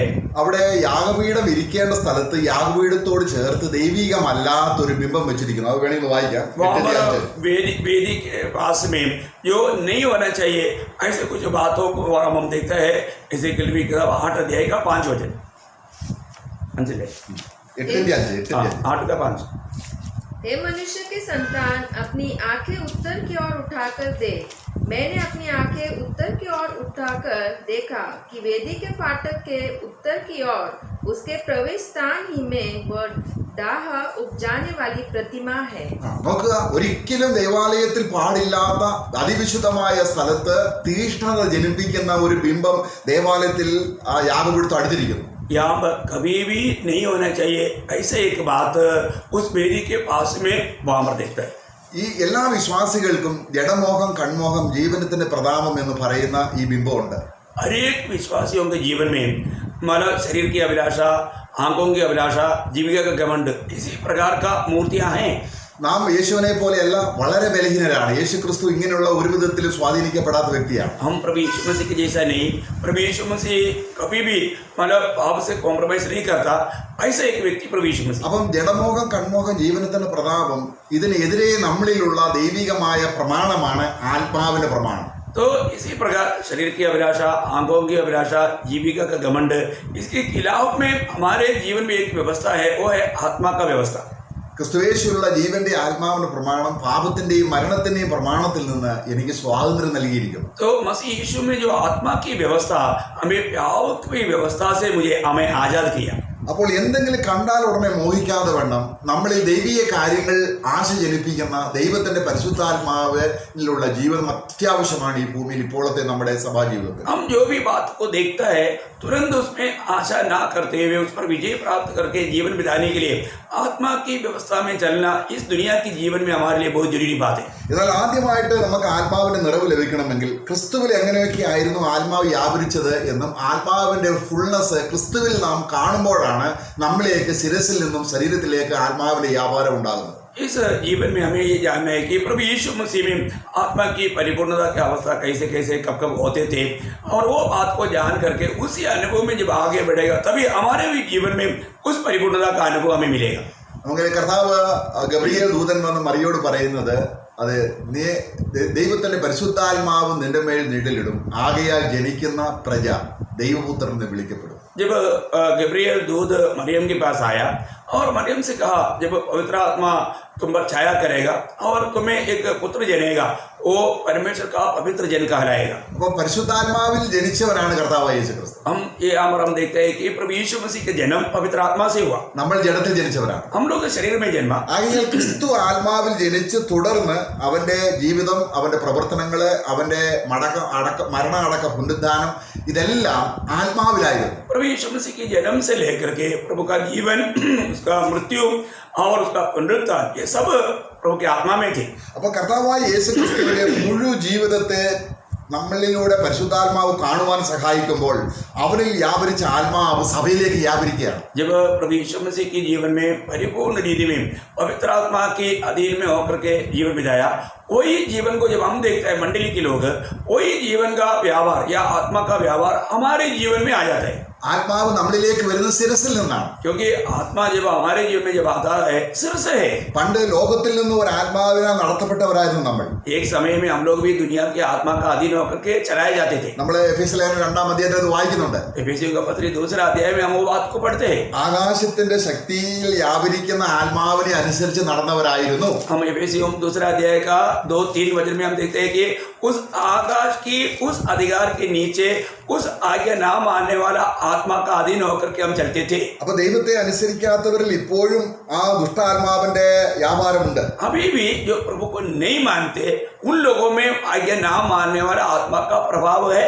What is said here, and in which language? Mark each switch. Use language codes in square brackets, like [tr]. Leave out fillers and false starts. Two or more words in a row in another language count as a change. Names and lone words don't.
[ml] അവിടെ യാഗപീഠം ഇരിക്കേണ്ട സ്ഥലത്ത് യാഗപീഠത്തോട് ചേർത്ത് ദൈവികമല്ലാത്തൊരു ബിംബം വെച്ചിരിക്കുന്നു. അത് വേണമെങ്കിൽ വായിക്കാം. [hi] वहाँ पर वेदी के पास में जो नहीं होना चाहिए ऐसे कुछ बातों को हम देखता है। एजेकियेल की किताब 8 अध्याय का 5 वचन, 8 का 5। हे मनुष्य के संतान, अपनी आंखें उत्तर की ओर उठाकर देख। मैंने अपनी आंखें उत्तर की ओर उठाकर देखा कि वेदी के फाटक के उत्तर की ओर उसके प्रवेश स्थान ही में वह डाह उपजाने वाली प्रतिमा है। [ml] നോക്കുക, ഒരിക്കലും ദേവാലയത്തിൽ പാടില്ലാത്ത അതിവിശുദ്ധമായ സ്ഥലത്ത് തീഷ്ണത ജനിപ്പിക്കുന്ന ഒരു ബിംബം ദേവാലയത്തിൽ ആ യാഗപീഠത്തോട് അടുത്തിരിക്കുന്നു. [hi] यहाँ पर कभी भी नहीं होना चाहिए ऐसे एक बात उस वेदी के पास में वहाँ पर देखता है। [ml] ഈ എല്ലാ വിശ്വാസികൾക്കും ജഡമോഹം, കൺമോഹം, ജീവനത്തിന്റെ പ്രതാപം എന്ന് പറയുന്ന ഈ ബിംബമുണ്ട്. [hi] हर एक विश्वासियों के जीवन में मानव शरीर की अभिलाषा, आंखों की अभिलाषा, जीविका का घमंड, इसी प्रकार का मूर्तियाँ हैं। [ml] നാം യേശുവിനെ പോലെയല്ല, വളരെ ബലഹീനരാണ്. യേശു ക്രിസ്തു ഇങ്ങനെയുള്ള ഒരു വിധത്തിലും സ്വാധീനിക്കപ്പെടാത്ത വ്യക്തിയാണ്. [hi] हम प्रभु यीशु मसीह के जैसा नहीं। प्रभु यीशु मसीह कभी भी मतलब पाप से कॉम्प्रोमाइज नहीं करता, ऐसा एक व्यक्ति प्रभु यीशु मसीह। [ml] അപ്പം ജഡമോഹം, കൺമോഹം, ജീവനത്തിന്റെ പ്രതാപം, ഇതിനെതിരെ നമ്മളിലുള്ള ദൈവികമായ പ്രമാണമാണ് ആത്മാവിന്റെ പ്രമാണം. [hi] तो इसी प्रकार शरीर की अभिलाषा, आंखों की अभिलाषा, जीविका का घमंड, इसके खिलाफ में हमारे जीवन में एक व्यवस्था है, वो है आत्मा का व्यवस्था. [ml] ക്രിസ്തുവേശുവിലുള്ള ജീവന്റെ ആത്മാവിന്റെ പ്രമാണം പാപത്തിന്റെയും മരണത്തിന്റെയും പ്രമാണത്തിൽ നിന്ന് എനിക്ക് സ്വാതന്ത്ര്യം നൽകിയിരിക്കുന്നു. [hi] तो मसीह यीशु में जो आत्मा की व्यवस्था हमें पाप की व्यवस्था से हमें आजाद किया. [ml] അപ്പോൾ എന്തെങ്കിലും കണ്ടാൽ ഉടനെ മോഹിക്കാതെ വേണം നമ്മളിൽ ദൈവീയ കാര്യങ്ങൾ ആശ ജനിപ്പിക്കുന്ന ദൈവത്തിന്റെ പരിശുദ്ധാത്മാവിലുള്ള ജീവിതം അത്യാവശ്യമാണ് ഈ ഭൂമിയിൽ ഇപ്പോഴത്തെ നമ്മുടെ സഭാ ജീവിതത്തിൽ. [hi] हम जो भी बात को देखता है तुरंत उसमें आशा ना करते हुए उस पर विजय प्राप्त करके जीवन बिताने के लिए आत्मा की व्यवस्था में चलना इस दुनिया की जीवन में हमारे लिए बहुत जरूरी बात है. [ml] എന്നാൽ ആദ്യമായിട്ട് നമുക്ക് ആത്മാവിന്റെ നിറവ് ലഭിക്കണമെങ്കിൽ ക്രിസ്തുവിൽ എങ്ങനെയൊക്കെ ആയിരുന്നു ആത്മാവ് വ്യാപരിച്ചത് എന്നും ആത്മാവിന്റെ ഫുൾനെസ് ക്രിസ്തുവിൽ നാം കാണുമ്പോഴാണ് നമ്മളിലേക്ക് ശിരസിൽ നിന്നും ശരീരത്തിലേക്ക് ആത്മാവിന്റെ വ്യാപാരം ഉണ്ടാകുന്നത്. [hi] इस जीवन में हमें ये जानना है कि प्रभु यीशु मसीह में आत्मा की परिपूर्णता की अवस्था कैसे कैसे कब कब होते थे और वो बात को जान करके उसी अनुभव में जब आगे बढ़ेगा तभी हमारे भी जीवन में उस परिपूर्णता का अनुभव हमें मिलेगा. [ml] നമുക്ക് കർത്താവ് ഗബ്രിയേൽ ദൂതൻ വന്ന് മറിയോട് പറയുന്നത് അത് നീ ദൈവത്തിന്റെ പരിശുദ്ധാത്മാവ് നിന്റെ മേൽ നിഴലിടും ആകയാൽ ജനിക്കുന്ന പ്രജ ദൈവപുത്രൻ എന്ന് വിളിക്കപ്പെടും. [hi] जब गब्रियल दूध मरियम के पास आया और मरियम से कहा जब पवित्र आत्मा तुम पर छाया करेगा और तुम्हें एक पुत्र जनेगा वो परमेश्वर का पवित्र जन कहलाएगा. [ml] അപ്പോൾ പരിശുദ്ധാത്മാവിൽ ജനിച്ചവനാണ് കർത്താവായ യേശു ക്രിസ്തു. [hi] हम देखते हैं कि प्रभु यीशु मसीह का जन्म पवित्र आत्मा से हुआ. [ml] നമ്മൾ ജഡത്തിൽ ജനിച്ചവരാണ്. [hi] हम लोग शरीर में जन्मा. [ml] ആകയാൽ ക്രിസ്തു ആത്മാവിൽ ജനിച്ച് തുടർന്ന് അവന്റെ ജീവിതം അവന്റെ പ്രവർത്തനങ്ങള് അവന്റെ മരണ അടക്ക പുനരുദ്ധാനം ഇതെല്ലാം ആത്മാവിലായിരുന്നു. [hi] प्रभु यीशु मसीह के जन्म से लेकर के प्रभु का जीवन उसका मृत्यु और उसका पुनरुत्थान ये सब प्रभु के आत्मा में थे. [ml] അപ്പൊ കർത്താവായ യേശു ക്രിസ്തുവിന്റെ മുഴു ജീവിതത്തെ നമ്മളിലൂടെ പരിശുദ്ധാത്മാവ് കാണുവാൻ സഹായിക്കുമ്പോൾ അവനിൽ വ്യാപരിച്ച ആത്മാവ് സഭയിലേക്ക് വ്യാപരിക്കുകയാണ്. [hi] जब प्रभु यीशु मसीह के जीवन में परिपूर्ण रीति में पवित्र आत्मा के अधीन में होकर के जीवन बिताया वही जीवन को जब हम देखते हैं मंडली के लोग वही जीवन का व्यवहार या आत्मा का व्यवहार हमारे जीवन में आ जाता है. [ml] ആത്മാവ് നമ്മളിലേക്ക് വരുന്നത് ശിരസിൽ നിന്നാണ്. [hi] क्योंकि आत्मा जब हमारे जीवन में जब आता है सिर से है. [ml] പണ്ട് ലോകത്തിൽ നിന്ന് ഒരു ആത്മാവിനാൽ നടത്തപ്പെട്ടവരായിരുന്നു നമ്മൾ. [hi] एक समय में हम लोग भी दुनिया के आत्मा का अधीन होकर के चलाए जाते थे. [ml] നമ്മൾ എഫേസ്യ ലേഖനം 2-ാം അധ്യായത്തിൽ അത് വായിക്കുന്നുണ്ട്. [hi] एफेसियों का पत्री 2 अध्याय में हम वो बात को पढ़ते हैं. [ml] ആകാശത്തിന്റെ ശക്തിയിൽ വ്യാപരിക്കുന്ന ആത്മാവിനെ അനുസരിച്ച് നടന്നവരായിരുന്നു. [hi] हम एफेसियों 2 अध्याय का 2-3 वचन में हम देखते हैं कि उस आकाश की उस अधिकार के नीचे उस आज्ञा ना मानने वाला आत्मा का अधीन होकर के हम चलते थे. [ml] അപ്പൊ ദൈവത്തെ അനുസരിക്കാത്തവരിൽ ഇപ്പോഴും ആ ദുഷ്ടാത്മാവിന്റെ വ്യാപാരമുണ്ട്. [hi] अभी भी जो प्रभु को नहीं मानते उन लोगों में आज्ञा ना मानने वाला आत्मा का प्रभाव है.